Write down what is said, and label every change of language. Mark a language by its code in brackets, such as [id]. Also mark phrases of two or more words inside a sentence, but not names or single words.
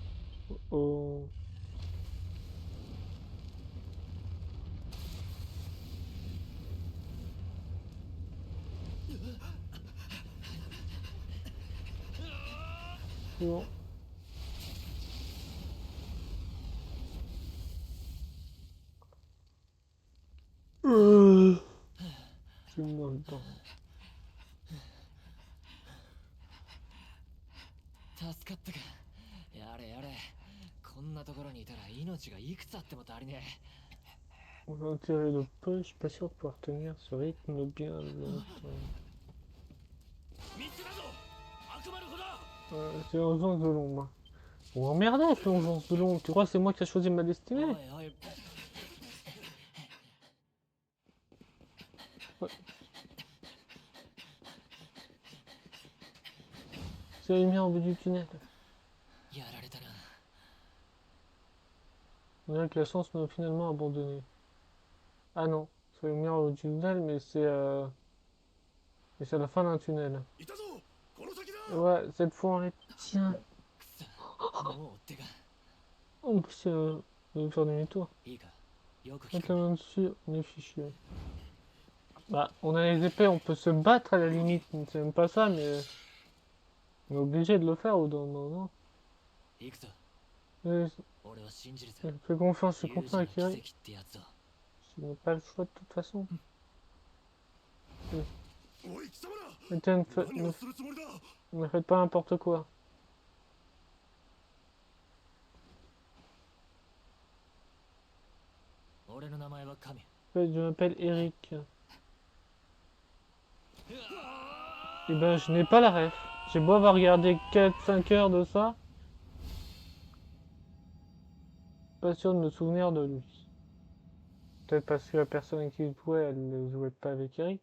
[fr] Oh. Bon. Je me dans le temps. [ja] 助かったか。やれやれ。こんなところにいたら命がいくつあっても足りねえ。 [fr] On va en tirer le peu, je suis pas sûr de pouvoir tenir ce rythme bien longtemps. [ja] 見つけたぞ。悪魔の子だ。 [fr] C'est l'urgence de l'ombre. Oh merde, c'est l'urgence de l'ombre. Tu crois que c'est moi qui ai choisi ma [ja] おい [fr] destinée? [ja] おい。 [fr] C'est la lumière au bout du tunnel. [ja] やられたな。 [fr] On dirait que la chance m'a finalement abandonné. Ah non, c'est la lumière au bout du tunnel, mais c'est à la fin d'un tunnel. [ja] いたぞこの先だ [fr] Ouais, cette fois on est... Tiens, [ja] くそ。もう追ってか。 [fr] en plus, on va faire demi-tour. [ja] いいか。よく聞 [fr] Mettre [ja] く。 [fr] la main dessus, on est fichu. Bah, on a les épées, on peut se battre à la limite. C'est même pas ça, mais... On est obligé de le faire au bout d'un moment, non? [ja] 行くぞ。 [fr] Mais [ja] 俺は信じるぜ。 [fr] fais confiance, je suis [ja] 有事 [fr] confiant [ja] の [fr] à [ja] 奇 [fr] Kiri. [ja] 跡ってやつだ。 [fr] Je n'ai pas le choix de toute façon. [ja] おい貴様ら [fr] Mais tiens, [ja] 何をするつもりだ [fr] ne faites pas n'importe quoi. [ja] 俺の名前は神。 [fr] Je m'appelle Eric. Et ben, je n'ai pas la ref. J'ai beau avoir regardé 4-5 heures de ça. Pas sûr de me souvenir de lui. Peut-être parce que la personne qui jouait, elle ne jouait pas avec Eric.